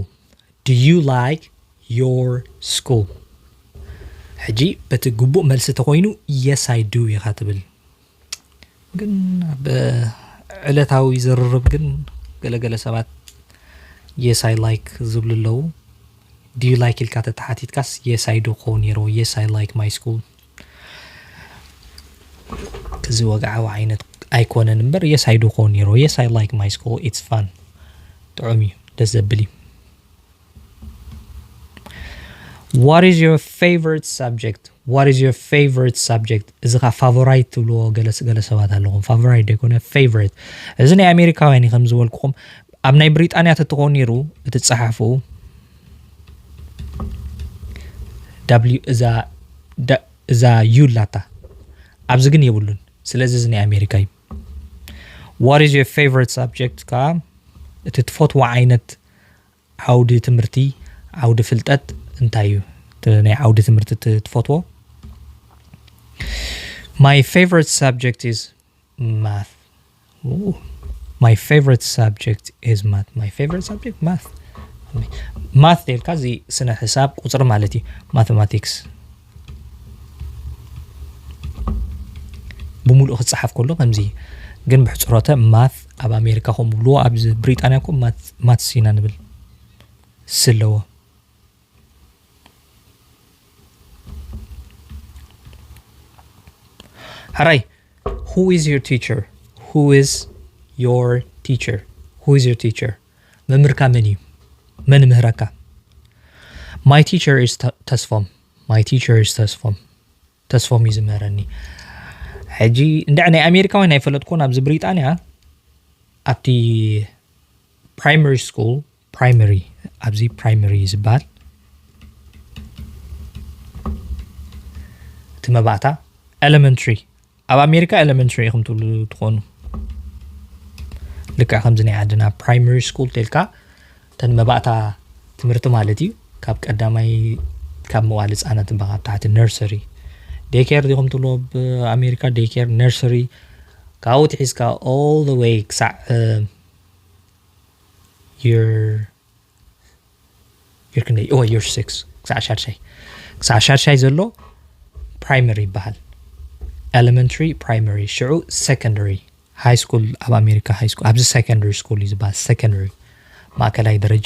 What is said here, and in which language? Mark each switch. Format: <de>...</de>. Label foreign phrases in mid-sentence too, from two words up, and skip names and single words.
<en>Do you like your school?</en> <ti>ሕጂ በቲ ግቡእ መልሲ ተኮይኑ</ti> <en>yes I do</en> <ti>ኢኻ ትብል ግን ብዕለታዊ ዝርርብ ግን ገለገለ ሰባት</ti> <en>yes I like</en> <ti>ዝብሉ ኣለዉ</ti> <en>Do you like</en> <ti>ኢልካ ተተሓቲትካስ</ti> <en>yes I do</en> <ti>ክኸውን ነይሩ</ti> <en>yes I like my school</en> <ti>ከዚ ወግዓዊ ዓይነት ኣይኮነን እምበር</ti> <en>yes I do</en> <ti>ክኸውን ነይሩ</ti> <en>yes I like my school it's fun</en> <ti>ጥዑም እዩ ደስ ዘብል እዩ</ti> <en>What is your favorite subject? What is your favorite subject?</en> <ti>እዚ ካ ፋቮራይት ትብልዎ ገለ ሰባት ኣለኹም ፋቮራይት ደይኮነ ፌቨሪት እዚ ናይ ኣሜሪካውያን ከም ዝበልኩኹም ኣብ ናይ ብሪጣንያ ተትኾን ነይሩ እቲ ጸሓፉ እዛ ዩላታ ኣብዚ ግን የብሉን ስለዚ እዚ ናይ ኣሜሪካ እዩ</ti> <en>What is your favorite subject?</en> <ti>ካ እቲ ትፈትዎ ዓይነት ዓውዲ ትምህርቲ ዓውዲ ፍልጠት እንታይ እዩ ናይ ዓውዲ ትምህርቲ ትፈትዎ</ti> <en>My favorite subject is math. Ooh. My favorite subject is math. My favorite subject math.</en> <ti>Math ደልካ እዚ ስነ ሒሳብ ቁፅሪ ማለት እዩ mathematics ብሙሉእ ክፅሓፍ ከሎ ከምዚ ግን ብሕፅሮተ ማት ኣብ ኣሜሪካ ከም ብልዎ ኣብ ብሪጣንያ ኮ ማት ሲና ንብል ስለዎ</ti> <en>Harai, who is your teacher? Who is your teacher? Who is your teacher?</en> <ti>መምህርካ መን እዩ መን ምህረካ</ti> <en>My teacher is ተስፎም My teacher is ተስፎም</en> <ti>እዩ ዝምህረኒ ሕጂ እንድዕ ናይ ኣሜሪካውያን ኣይፈለጥኩን ኣብዚ ብሪጣንያ ኣብቲ</ti> <en>primary school</en> <ti>primary ኣብዚ primary ዝበሃል እቲ መባእታ elementary ኣብ ኣሜሪካ elementary ከም ትብሉ ትኾኑ ልክዕ ከምዚ ናይ ዓድና</ti> <en>primary school</en> <ti>ተልካ ተን መባእታ ትምህርቲ ማለት እዩ ካብ ቀዳማይ ካብ መዋዕለ ህፃናት ብኣብ ታሕቲ</ti> <en>nursery daycare</en> <ti>ዲኹም ትብሉ ብኣሜሪካ</ti> <en>daycare nursery</en> <ti>ካብኡ ትሒዝካ</ti> <en>all the way</en> <ti>ክሳዕ year 6 ክሳዕ ሻድሻይ ዘሎ primary ይበሃል</ti> <en>elementary primary</en> <ti>ሽዑ</ti> <en>secondary high school</en> <ti>ኣብ ኣሜሪካ</ti> <en>high school</en> <ti>ኣብዚ</ti> <en>secondary school</en> <ti>እዩ ዝበሃል secondary ማእከላይ ደረጃ</ti>